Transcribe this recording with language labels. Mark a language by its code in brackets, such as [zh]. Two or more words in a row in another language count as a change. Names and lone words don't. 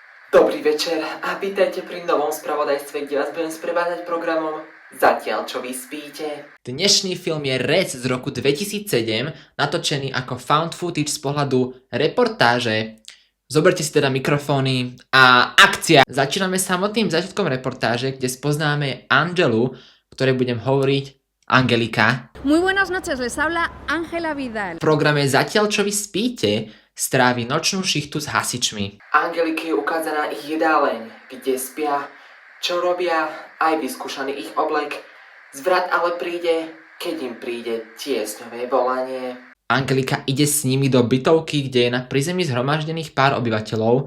[sk] Dobrý večer a vítajte pri novom spravodajstve, kde vás budem sprevádzať programom Zatiaľ čo vy spíte. Dnešný film je Rec z roku 2007, natočený ako found footage z pohľadu reportáže. Zoberte si teda mikrofóny a akcia! Začíname samotným začiatkom reportáže, kde spoznáme Angelu, ktorej budem hovoriť Angelika. [es] Muy buenas noches, les habla Ángela Vidal. [sk] V programe Zatiaľ čo vy spíte strávi nočnú šichtu s hasičmi. Angelike je ukázaná ich jedáleň, kde spia, čo robia, aj vyskúšaný ich oblek. Zvrat ale príde, keď im príde tiesňové volanie. Angelika ide s nimi do bytovky, kde je na prízemí zhromaždených pár obyvateľov.